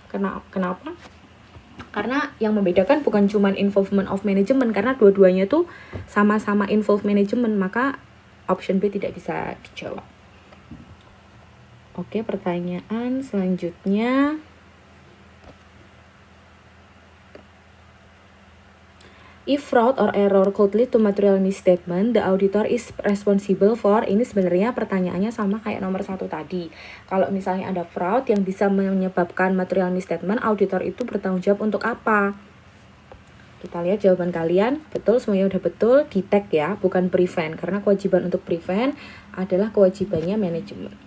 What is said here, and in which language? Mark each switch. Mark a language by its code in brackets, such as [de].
[id] Kenapa? Karena yang membedakan bukan cuma [en] involvement of management, [id] karena dua-duanya tuh sama-sama involve management, maka option B tidak bisa dijawab. Oke, pertanyaan selanjutnya. [en] If fraud or error could lead to material misstatement, the auditor is responsible for. [id] Ini sebenarnya pertanyaannya sama kayak nomor 1 tadi. Kalau misalnya ada fraud yang bisa menyebabkan material misstatement, auditor itu bertanggung jawab untuk apa? Kita lihat jawaban kalian, betul, semuanya udah betul, di tag ya, bukan prevent. Karena kewajiban untuk prevent adalah kewajibannya manajemen.